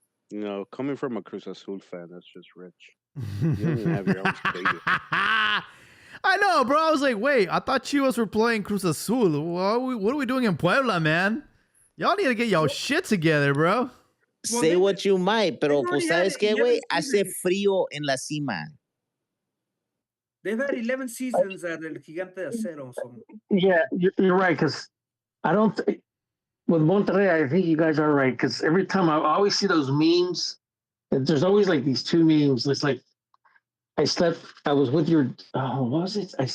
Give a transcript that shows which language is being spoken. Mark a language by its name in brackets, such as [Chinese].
[English] You know, coming from a Cruz Azul fan, that's just rich. You don't even have your own stadium. I know, bro. I was like, wait, I thought Chivas were playing Cruz Azul. What are we doing in Puebla, man? Y'all need to get y'all shit together, bro. Say what you might, [Spanish] pero pues sabes qué, güey, hace frío en la cima. [English] They've had 11 seasons at El Gigante de Acero. So. Yeah, you're right, because I don't think, with Monterrey, I think you guys are right, because every time I always see those memes, there's always like these two memes. It's like, I was with your, what was it?